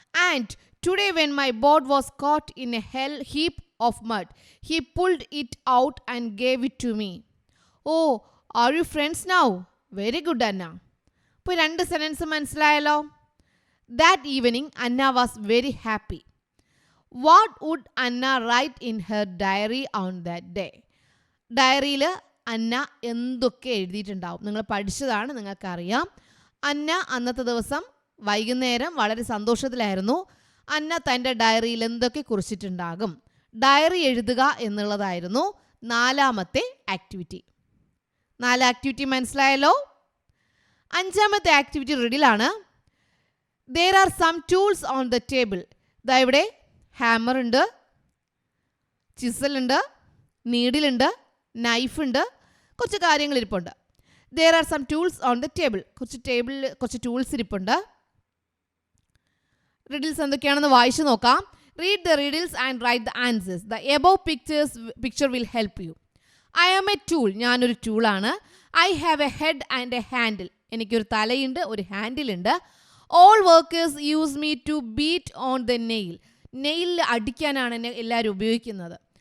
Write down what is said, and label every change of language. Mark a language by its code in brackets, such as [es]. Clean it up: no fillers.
[en] And today when my boat was caught in a heap of mud, he pulled it out and gave it to me. Oh, are you friends now? Very good, Anna. [ml] ഇപ്പോൾ 2 sentence മനസ്സിലായല്ലോ. [en] That evening Anna was very happy. What would Anna write in her diary on that day? [ml] ഡയറിയിൽ അന്ന എന്തൊക്കെ എഴുതിയിട്ടുണ്ടാവും? നിങ്ങൾ പഠിച്ചതാണ്, നിങ്ങൾക്കറിയാം. അന്ന അന്നത്തെ ദിവസം വൈകുന്നേരം വളരെ സന്തോഷത്തിലായിരുന്നു. അന്ന തൻ്റെ ഡയറിയിൽ എന്തൊക്കെ കുറിച്ചിട്ടുണ്ടാകും? ഡയറി എഴുതുക എന്നുള്ളതായിരുന്നു നാലാമത്തെ ആക്ടിവിറ്റി. 4 ആക്ടിവിറ്റി മനസ്സിലായല്ലോ. അഞ്ചാമത്തെ activity റിഡിലാണ്. [en] There are some tools on the table. [ml] ദാ ഇവിടെ ഹാമർ ഉണ്ട്, ചിസലുണ്ട്, നീഡിലുണ്ട്, നൈഫുണ്ട്, കുറച്ച് കാര്യങ്ങൾ ഇരിപ്പുണ്ട്. [en] There are some tools on the table. [ml] ടേബിളിൽ കുറച്ച് ടൂൾസ് ഇരിപ്പുണ്ട്. റിഡിൽസ് എന്തൊക്കെയാണെന്ന് വായിച്ചു നോക്കാം. [en] Read the riddles and write the answers. The above picture will help you. I am a tool. [ml] ഞാനൊരു ടൂളാണ്. [en] I have a head and a handle. [ml] എനിക്കൊരു തലയുണ്ട്, ഒരു ഹാൻഡിൽ ഉണ്ട്. [en] All workers use me to beat on the nail. [ml] നെയിലിൽ അടിക്കാനാണ് എന്നെ എല്ലാവരും ഉപയോഗിക്കുന്നത്.